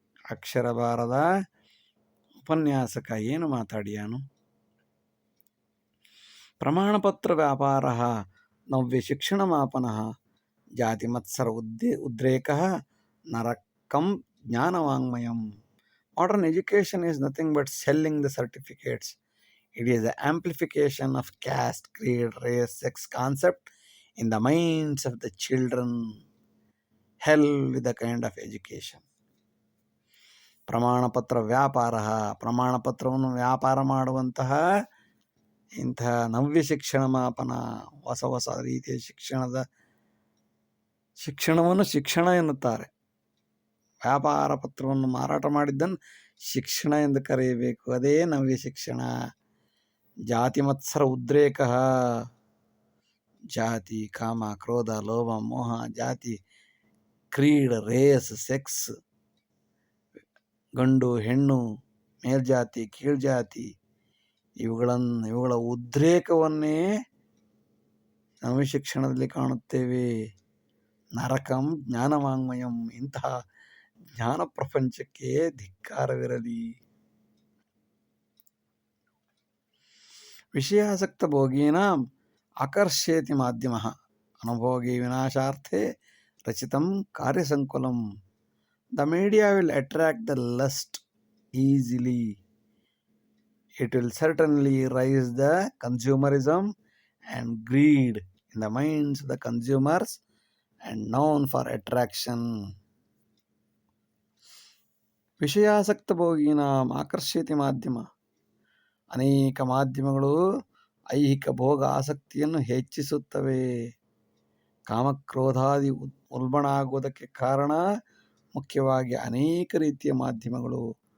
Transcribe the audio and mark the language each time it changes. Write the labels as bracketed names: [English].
[Kannada] ಅಕ್ಷರ ಬಾರದ ಉಪನ್ಯಾಸಕ ಏನು ಮಾತಾಡಿಯಾನು? [Sanskrit] ಪ್ರಮಾಣಪತ್ರ ವ್ಯಾಪಾರ ನವ್ಯ ಶಿಕ್ಷಣ ಮಾಪನ ಜಾತಿ ಮತ್ಸರ ಉದ್ರೇಕ ನರಕಂ ಜ್ಞಾನವಾಂಗ್ಮಯಂ. [English] Modern education is nothing but selling the certificates. It is the amplification of caste, creed, race, sex concept in the minds of the children. Hell with the kind of education. [Kannada] ಪ್ರಮಾಣಪತ್ರ ವ್ಯಾಪಾರ, ಪ್ರಮಾಣಪತ್ರವನ್ನು ವ್ಯಾಪಾರ ಮಾಡುವಂತಹ ಇಂತಹ ನವ್ಯ ಶಿಕ್ಷಣ ಮಾಪನ, ಹೊಸ ರೀತಿಯ ಶಿಕ್ಷಣವನ್ನು ಶಿಕ್ಷಣ ಎನ್ನುತ್ತಾರೆ. ವ್ಯಾಪಾರ ಪತ್ರವನ್ನು ಮಾರಾಟ ಮಾಡಿದ್ದನ್ನು ಶಿಕ್ಷಣ ಎಂದು ಕರೆಯಬೇಕು. ಅದೇ ನವ್ಯ ಶಿಕ್ಷಣ. ಜಾತಿ ಮತ್ಸರ ಉದ್ರೇಕ, ಜಾತಿ, ಕಾಮ, ಕ್ರೋಧ, ಲೋಭ, ಮೋಹ, ಜಾತಿ, ಕ್ರೀಡ್, ರೇಸ್, ಸೆಕ್ಸ್, ಗಂಡು ಹೆಣ್ಣು, ಮೇಲ್ಜಾತಿ ಕೀಳ್ಜಾತಿ, ಇವುಗಳ ಉದ್ರೇಕವನ್ನೇ ನಾವು ಶಿಕ್ಷಣದಲ್ಲಿ ಕಾಣುತ್ತೇವೆ. [Sanskrit] ನರಕಂ ಜ್ಞಾನವಾಂಗ್ಮಯಂ, [Kannada] ಇಂತಹ ಜ್ಞಾನ ಪ್ರಪಂಚಕ್ಕೆ ಧಿಕ್ಕಾರವಿರಲಿ. [Sanskrit] ವಿಷಯಾಸಕ್ತ ಭೋಗೀನಾಂ ಆಕರ್ಷೇತಿ ಮಾಧ್ಯಮಃ ಅನುಭೋಗಿ ವಿನಾಶಾರ್ಥೆ ರಚಿತಂ ಕಾರ್ಯಸಂಕುಲಂ. [English] The media will attract the lust easily. It will certainly raise the consumerism and greed in the minds of the consumers and known for attraction. [Sanskrit] ವಿಷಯಾಸಕ್ತ ಭೋಗೀನಾಂ ಆಕರ್ಷೇತಿ ಮಾಧ್ಯಮ, [Kannada] ಅನೇಕ ಮಾಧ್ಯಮಗಳು ಐಹಿಕ ಭೋಗ ಆಸಕ್ತಿಯನ್ನು ಹೆಚ್ಚಿಸುತ್ತವೆ. ಕಾಮಕ್ರೋಧಾದಿ ಉಲ್ಬಣ ಆಗುವುದಕ್ಕೆ ಕಾರಣ ಮುಖ್ಯವಾಗಿ ಅನೇಕ ರೀತಿಯ ಮಾಧ್ಯಮಗಳು.